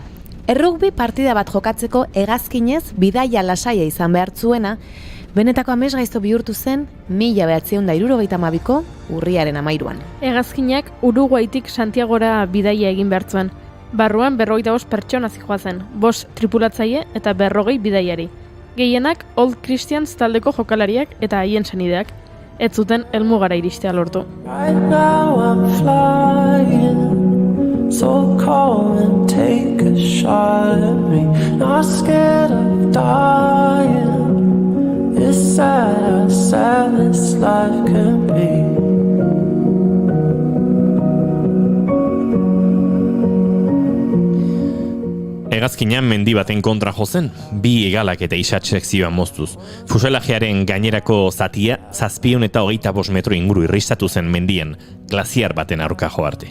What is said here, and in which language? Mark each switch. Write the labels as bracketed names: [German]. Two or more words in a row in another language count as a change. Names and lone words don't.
[Basque] Errugbi partida bat jokatzeko hegazkinez bidaia lasaia izan behar zuena, benetako amesgaizto bihurtu zen 1972ko urriaren 13an. Hegazkinak Uruguaitik Santiagora bidaia egin behar zuen. Barruan 45 pertsona zihoazen, 5 tripulatzaile eta 40 bidaiari. Gehienak Old Christians taldeko jokalariak eta haien senideak. Ez zuten helmugara iristea lortu. [English] Right now I'm flying, so come and take a shot at me. Not scared of dying, it's sad how sad this life can be. [Basque] Hegazkinan mendi baten kontra jozen, bi hegalak eta isatxek zioan moztuz. Fuselajearen gainerako zatia, 725 metro inguru irristatu zen mendien, glaziar baten aurka jo arte.